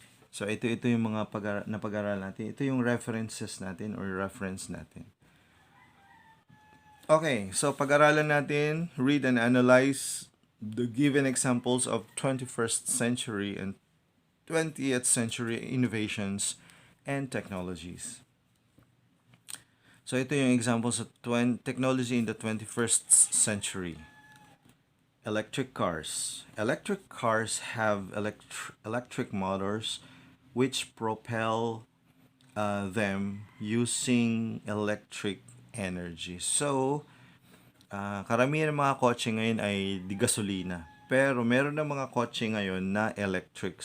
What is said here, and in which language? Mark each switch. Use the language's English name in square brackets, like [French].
[Filipino] So, ito yung mga napag-aaralan natin. Ito yung references natin or reference natin. [English] Okay, so [Filipino] pag-aralan natin, [English] read and analyze the given examples of 21st century and 20th century innovations and technologies. So [Filipino] ito yung [English] examples of technology in the 21st century. Electric cars. Electric cars have electric motors which propel them using electric energy. So, [Filipino] Karamihan ng mga kotse ngayon ay di gasolina. Pero meron na mga kotse ngayon na electric.